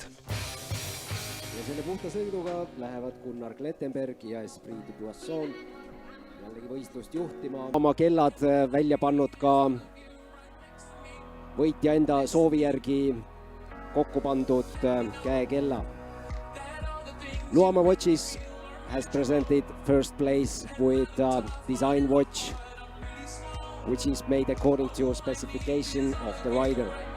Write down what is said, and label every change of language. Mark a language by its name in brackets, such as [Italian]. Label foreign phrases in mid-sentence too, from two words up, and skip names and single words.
[Estonian] Ja selle puhta sõiduga lähevad Gunnar Klettenberg ja Esprit de Boisson jällegi võistlust juhtima. Oma kellad välja pannud ka võitja enda soovi järgi kokku pandud käekella. [English] Luoma Watches has presented first place with design watch, which is made according to specification of the rider.